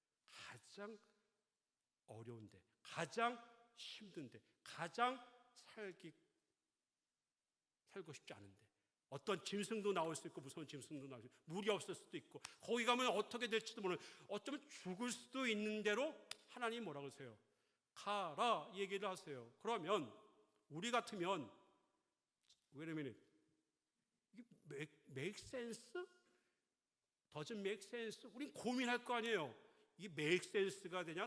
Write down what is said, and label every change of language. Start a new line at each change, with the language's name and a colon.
Korean: 가장 어려운데, 가장 힘든데, 가장 살고 싶지 않은데, 어떤 짐승도 나올 수 있고, 무서운 짐승도 나올 수 있고, 물이 없을 수도 있고, 거기 가면 어떻게 될지도 모르는, 어쩌면 죽을 수도 있는 대로 하나님 뭐라고 하세요? 가라 얘기를 하세요. 그러면 우리 같으면
English: wait a minute,
Korean: 이게
English: make sense? doesn't make sense?
Korean: 우린 고민할 거 아니에요. 이게
English: make sense
Korean: 가 되냐?